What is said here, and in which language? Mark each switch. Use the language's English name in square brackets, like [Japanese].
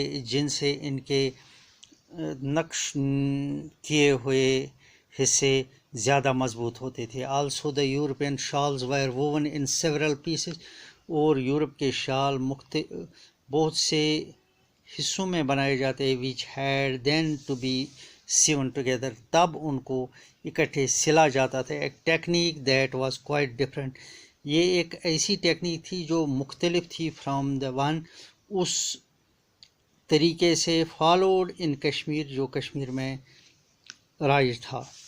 [Urdu] جن سے ان کے نقش کیے ہوئے حصے زیادہ مضبوط ہوتے تھے. [English] Also the European shawls were woven in several pieces. [Urdu] اور یورپ کے شال بہت سے حصوں میں بنائے جاتے. [English] Which had then to be sewn together. [Urdu] تب ان کو اکٹھے سلا جاتا تھا. [English] ایک technique that was quite different. [Urdu] یہ ایک ایسی ٹیکنیک تھی جو مختلف تھی [English] from the one [Urdu] اس طریقے سے [English] followed in Kashmir [Urdu] جو کشمیر میں رائج تھا.